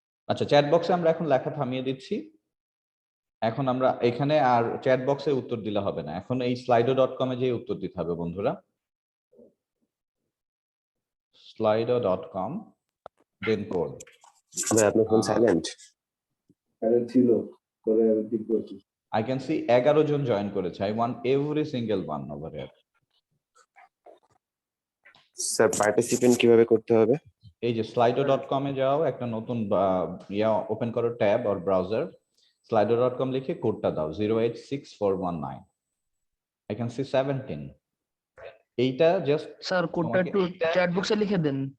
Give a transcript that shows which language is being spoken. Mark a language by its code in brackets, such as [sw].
[bn] আচ্ছা, চ্যাট বক্সে আমরা এখন লেখা থামিয়ে দিচ্ছি। এখন আমরা এখানে আর চ্যাট বক্সে উত্তর দিলে হবে না, এখন এই slido.com এ যে উত্তর দিতে হবে বন্ধুরা। slido.com দেন কোড। ভাই আপনার ফোন সাইলেন্ট? আরে ছিল পরে আমি ঠিক করছি। [en] I can see 11 [bn] John join করেছে। [en] I want every single one over here. [bn] Sir participant কিভাবে করতে হবে? এই যে slido.com এ যাও, একটা নতুন ইয়া ওপেন করো ট্যাব অর ব্রাউজার, slido.com লিখে কোডটা দাও 086419। [en] I can see 17। [bn] এইটা জাস্ট স্যার কোডটা একটু চ্যাট বক্সে লিখে দেন।